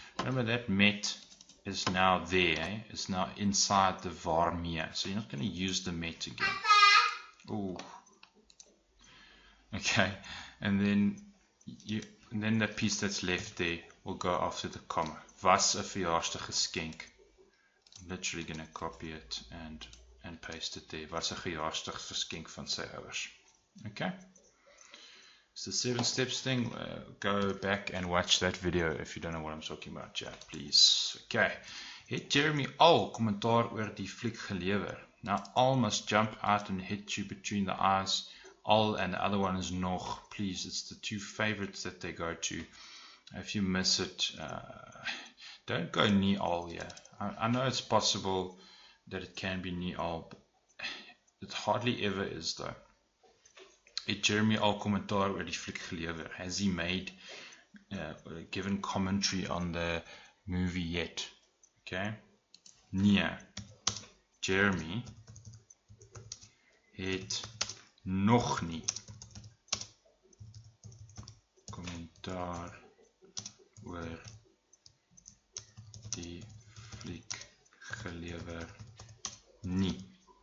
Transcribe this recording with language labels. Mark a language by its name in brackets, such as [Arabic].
[English] Remember that met is now there, is now inside the waarmee. So you're not going to use the met again. Oh. Okay. And then the piece that's left there will go after the comma. [Afrikaans] Was 'n verjaarsdaggeskenk. [English] I'm literally going to copy it and paste it there. [Afrikaans] Was 'n verjaarsdaggeskenk van sy ouers. [English] Okay. It's the 7 steps thing. Go back and watch that video if you don't know what I'm talking about. Yeah, please. Okay. [Afrikaans] Het Jeremy al kommentaar oor die fliek gelewer? [English] Now, all must jump out and hit you between the eyes. All and the other one is nog. Please, it's the two favorites that they go to. If you miss it, don't go nie al here. I know it's possible that it can be nie al, but it hardly ever is though. [Afrikaans] Het Jeremy al kommentaar oor die fliek gelewer? [English] Has he made given commentary on the movie yet? [Afrikaans] Okay. Nee. Jeremy het nog nie kommentaar oor die fliek gelewer nie.